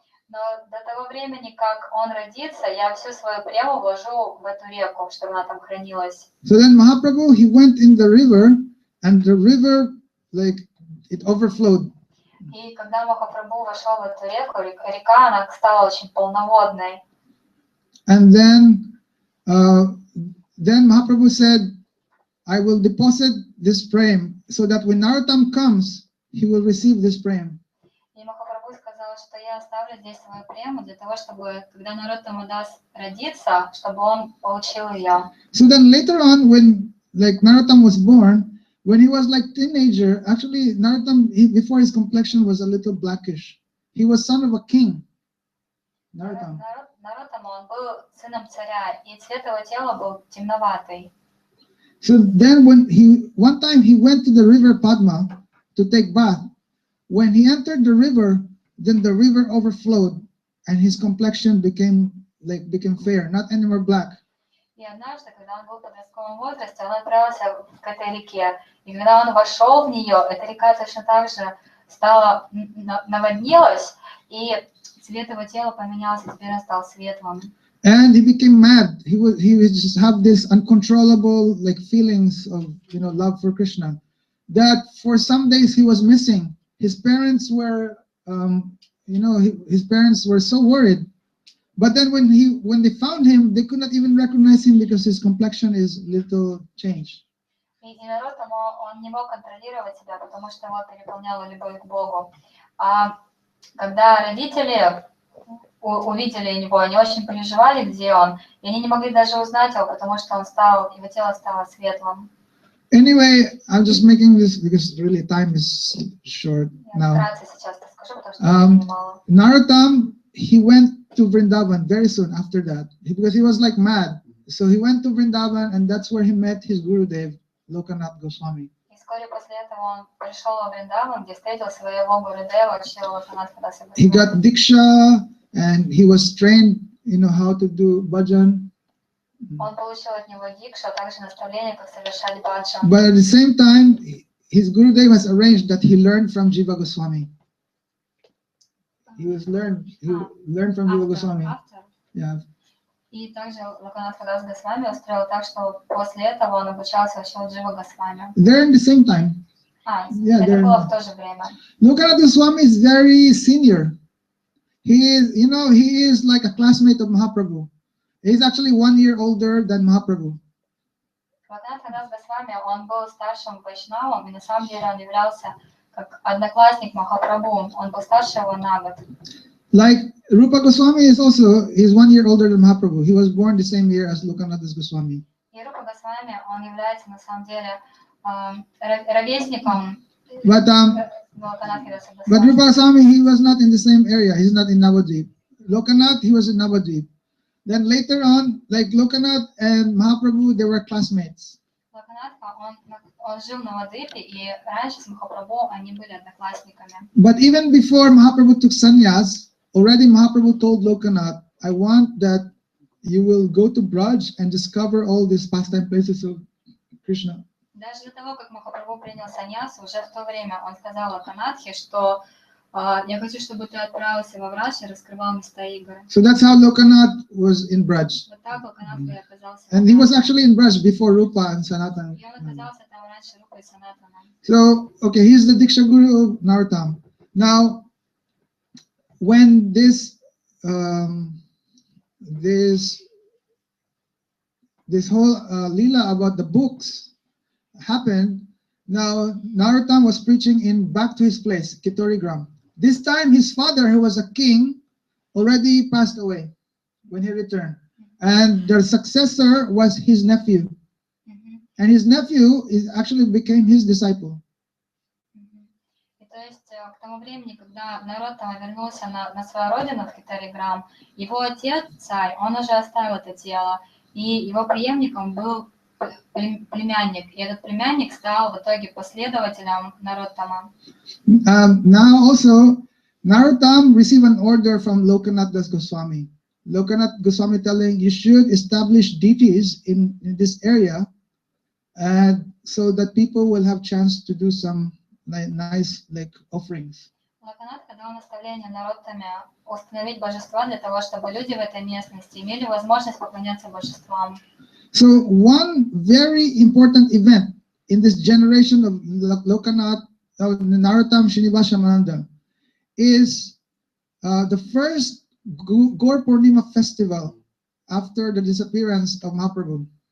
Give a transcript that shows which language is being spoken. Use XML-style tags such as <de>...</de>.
<ru>Но до того времени, как он родится, я всю свою прему вложу в эту реку, чтобы она там хранилась.</ru> <en>So then Mahaprabhu, he went in the river, and the river, like, it overflowed.</en> <ru>И когда Махапрабху вошел в эту реку, река, она стала очень полноводной.</ru> <en>And then Mahaprabhu said, I will deposit this prem so that when Narottam comes, he will receive this prem.</en> <ru>И Махапрабху сказал, что я оставлю здесь свою прему для того, чтобы, когда Нароттама Дас родится, чтобы он получил ее.</ru> <en>So then later on, when like Narottam was born, when he was like teenager, actually Narottam, before his complexion was a little blackish. He was son of a king. Narottam.</en> <ru>Нароттама, он был сыном царя, и цвет его тела был темноватый.</ru> <en>So then one time he went to the river Padma to take bath. When he entered the river, then the river overflowed and his complexion became fair, not anymore black.</en> <ru>И однажды, когда он был в подростковом возрасте, он отправился к этой реке. И когда он вошел в нее, эта река точно так же стала, наводнилась, и цвет его тела поменялся, теперь он стал светлым.</ru> <en>And he became mad. He would just have this uncontrollable like feelings of love for Krishna. That for some days he was missing. His parents were his parents were so worried. But then when they found him, they could not even recognize him because his complexion is little changed.</en> <ru>И Нароттам, он не мог контролировать себя, потому что его переполняла любовь к Богу. А когда родители увидели его, они очень переживали, где он, и они не могли даже узнать его, потому что его тело стало светлым.</ru> <en>Anyway, I'm just making this because really time is short now.</en> <ru>Сейчас расскажу, потому что времени мало.</ru> <en>Narottam, he went to Vrindavan very soon after that because he was like mad. So he went to Vrindavan, and that's where he met his Gurudev, Lokanath Goswami.</en> <ru>И вскоре после этого он пришел в Вриндаван, где встретил своего Гурудева, Шрила Локанатха Даса Госвами.</ru> <en>He got diksha, and he was trained, how to do bhajan.</en> <ru>Он получил от него дикшу, а также наставление, как совершать баджан.</ru> <en>But at the same time, his Gurudev has arranged that he learned from Jiva Goswami. He learned from Jiva Goswami. Yeah.</en> <ru>И также Локанатха Дас Госвами устроил так, что после этого он обучался у Джива Госвами.</ru> <en>They're in the same time.</en> <ru>Это было в то же время.</ru> <en>Lokanath Goswami is very senior. He is like a classmate of Mahaprabhu. He's actually 1 year older than Mahaprabhu.</en> <ru>Локанатха Дас Госвами, он был старшим вайшнавом, и на самом деле он являлся как одноклассник Махапрабху. Он был старше его на год.</ru> <en>Like Rupa Goswami is 1 year older than Mahaprabhu. He was born the same year as Lokanath Goswami.</en> <ru>И Рупа Госвами, он является на самом деле ровесником Локанатхи Даса Госвами.</ru> <en>But Rupa Goswami, he was not in the same area. He's not in Navadvip. Lokanath, he was in Navadvip. Then later on, like Lokanath and Mahaprabhu, they were classmates.</en> <ru>Локанатха, он жил на Навадвипе, и раньше с Махапрабху они были одноклассниками.</ru> <en>But even before Mahaprabhu took sannyas, already Mahaprabhu told Lokanath, I want that you will go to Braj and discover all these pastime places of Krishna.</en> <ru>Даже до того, как Махапрабху принял саньясу, уже в то время он сказал Локанатхе, что я хочу, чтобы ты отправился во Врадж и раскрывал места игры.</ru> <en>So that's how Lokanath was in Braj.</en> <ru>Вот так Локанатх и оказался.</ru> <en>And he was actually in Braj before Rupa and Sanatana.</en> <ru>И он оказался там раньше Рупы и Санатана.</ru> <en>So, okay, he's the Diksha Guru of Narottam. Now, when this whole lila about the books happened, now Narottam was preaching back to his place, Kittorigram. This time his father, who was a king, already passed away when he returned. And their successor was his nephew. And his nephew actually became his disciple.</en> <ru>И то есть к тому времени, когда Нароттама вернулся на свою родину, в Китариграм, его отец, царь, он уже оставил это тело, и его преемником был племянник, и этот племянник стал в итоге последователем Нароттама.</ru> <en>Now also, Narottam received an order from Lokanath Das Goswami. Lokanath Goswami telling, you should establish deities in this area, and so that people will have chance to do some nice offerings.</en> <ru>Локанатха дал наставление Нароттаме установить божества для того, чтобы люди в этой местности имели возможность поклоняться божествам.</ru> <en>So one very important event in this generation of Lokanath, Narottam, Srinivas, Shamananda, is the first Gaur Purnima festival after the disappearance of Mahaprabhu.</en>